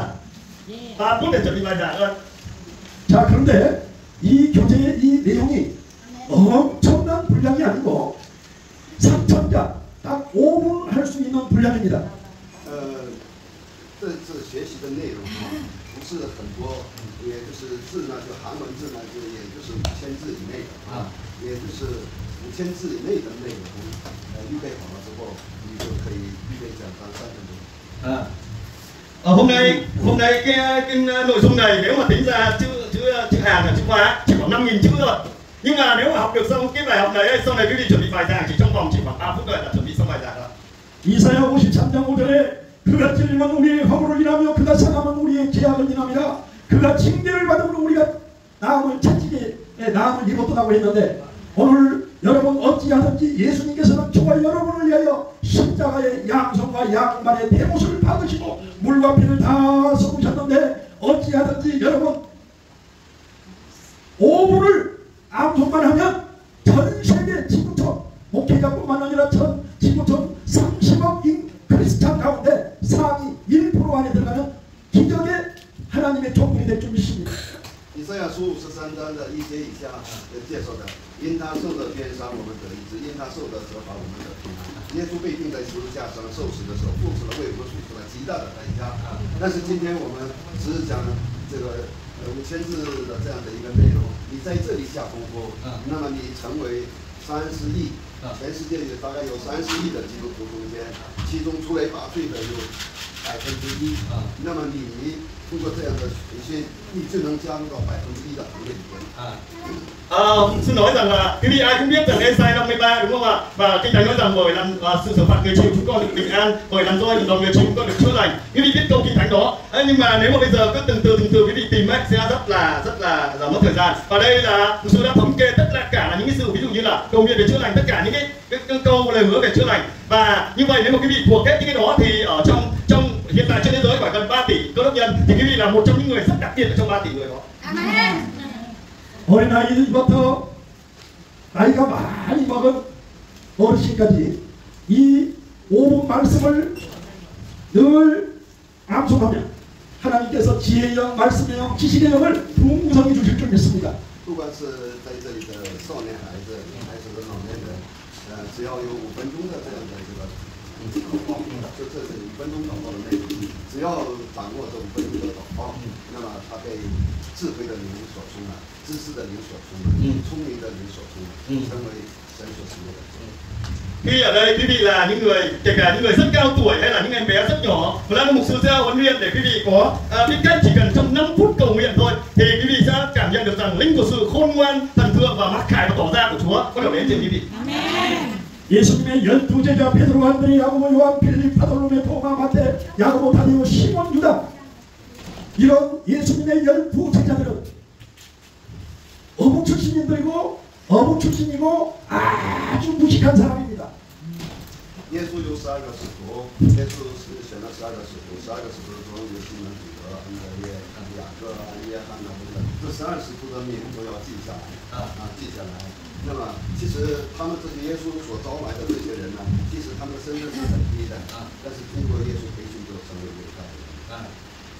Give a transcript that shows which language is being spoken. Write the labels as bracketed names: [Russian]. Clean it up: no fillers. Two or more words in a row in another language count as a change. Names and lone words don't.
[Vietnamese] 3 phút để chuẩn bị bài giảng thôi. [Korean] 자, 그런데 이 교재의 이 내용이 엄청난 분량이 아니고 3천자 딱 5분 할 수 있는 분량입니다. [Chinese] 这次学习的内容不是很多，也就是字呢，就韩文字呢，就也就是5000字以内的也就是5000字以内的内容，预备好了之后，你就可以预备讲章3分钟。 [Vietnamese] hôm nay cái nội dung này nếu mà tính ra chữ Hàn là chữ Hóa chỉ khoảng 5.000 chữ thôi. Nhưng mà nếu mà học được xong cái bài học này, sau này quý vị chuẩn bị bài giảng chỉ trong vòng chỉ khoảng 3 phút thôi là chuẩn bị xong bài giảng rồi. [Korean] 이사야 53장 5절에 그가 찔림은 우리의 허물을 인하며 그가 상함은 우리의 죄악을 인함이라. 그가 징계를 받음으로 우리가 나음을 채찍에 나음을 입었다고 했는데, 오늘 여러분 어찌하든지 예수님께서는 저와 여러분을 위하여 십자가의 양손과 양발의 대못을 받으시고 물과 피를 다 쏟으셨는데, 어찌하든지 여러분 5분을 암송만 하면 전 세계 지구촌 목회자뿐만 아니라 전 지구촌 30억 크리스찬 가운데 상위 1% 안에 들어가면 기적의 하나님의 종들이 될 줄 믿습니다. [Chinese] 以赛亚书53章的1节以下介绍的，因他受的鞭伤，我们得医治；因他受的责罚，我们得平安。耶稣被钉在十字架上受死的时候，付出了为我们付出了极大的代价。但是今天我们只是讲这个5000字的这样的一个内容，你在这里下功夫，那么你成为30亿，全世界大概有30亿的基督徒中间，其中出类拔萃的有1%，那么你通过这样的培训，你就能加入到1%的行列里面。 [Vietnamese] Xin nói rằng là quý vị ai cũng biết rằng Ê-sai 53 đúng không ạ? Và Kinh Thánh nói rằng bởi làm sự xử phạt người chịu chúng con được bình an, bởi làm roi lòng người chịu chúng con được chữa lành. Quý vị biết câu Kinh Thánh đó. Nhưng mà nếu mà bây giờ cứ từng từ quý vị tìm ấy, sẽ rất là mất thời gian. Và đây là sư đã thống kê tất cả những cái sự ví dụ như là cầu nguyện về chữa lành, tất cả những cái câu lời hứa về chữa lành. Và như vậy nếu mà quý vị thuộc hết những cái đó thì ở trong hiện tại trên thế giới khoảng gần 3 tỷ cơ đốc nhân thì quý vị là một trong những người rất đặc biệt ở trong 3 tỷ người đó. Amen. [Korean] 어린아이부터 나이가 많이 먹은 어르신까지 이 5분 말씀을 늘 암송하면 하나님께서 지혜의 영, 말씀의 영, 지식의 영을 풍성히 주실 줄 믿습니다. [Chinese] 不管是在这里的少年孩子，还是老年人，只要有5分钟的这样的这个祷告，这是5分钟祷告的内容，只要掌握这5分钟的祷告，那么他被智慧的灵所充满，知识的灵所充满，聪明的灵所充满，成为神所使用的。 [Vietnamese] Khi ở đây quý vị là những người, kể cả những người rất cao tuổi hay là những em bé rất nhỏ, mà là một sư gia huấn luyện để quý vị có biết cách chỉ cần trong 5 phút cầu nguyện thôi thì quý vị sẽ cảm nhận được rằng linh của sự khôn ngoan, thần thượng và mặc khải và tỏ ra của Chúa có được đến trên quý vị. [Korean] 예수님의 12제자 베드로, 안드레, 야고보, 요한, 필립, 바돌로메, 도마, 마태, 야고보, 다디오, 시몬, 유다, 이런 예수님의 12제자들은 어부 출신인들이고 어부 출신이고 아주 무식한 사람입니다. [Chinese] 耶稣有12个使徒，耶稣是选了12个使徒，12个使徒中有西门彼得、安德烈、雅各、约翰等等，这12使徒的名都要记下来，记下来。那么，其实他们这些耶稣所招来的这些人呢，即使他们的身份是很低的，但是经过耶稣培训就成为伟大的人。